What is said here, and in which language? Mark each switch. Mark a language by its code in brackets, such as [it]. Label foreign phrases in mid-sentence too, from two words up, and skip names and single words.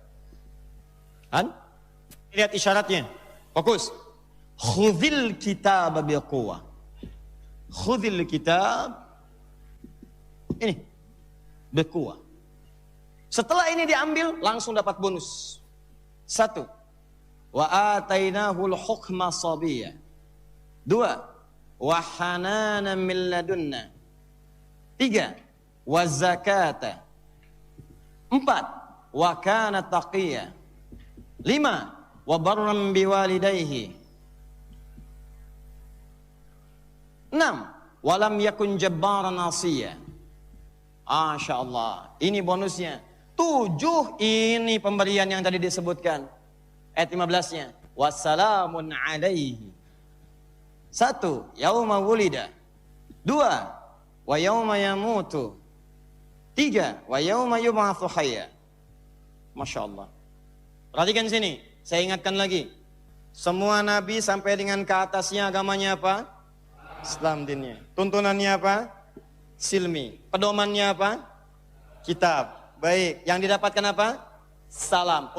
[id] Kan? Lihat isyaratnya. Fokus. [ar] خذ الكتاب بقوة. خذ الكتاب. Ini. [id] Biquwwah. Setelah ini diambil, langsung dapat bonus. 1. [ar] وآتيناه الحكم صبيا. 2. وحنانا من لدنا. 3. وزكاة. 4. وكان تقيا. 5. وبرا بوالديه. 6. ولم يكن جبارا عصيا. ما شاء الله. [id] Ini bonusnya. 7 ini pemberian yang tadi disebutkan. Ayat 15-nya. [ar] وسلام عليه. 1. يوم ولد. 2. ويوم يموت. 3. ويوم يبعث حيا. ما شاء الله. [id] Perhatikan sini. Saya ingatkan lagi. Semua nabi sampai dengan ke atasnya agamanya apa? Islam dinnya. Tuntunannya apa? Silmi. Pedomannya apa? Kitab. Baik. Yang didapatkan apa? Salam.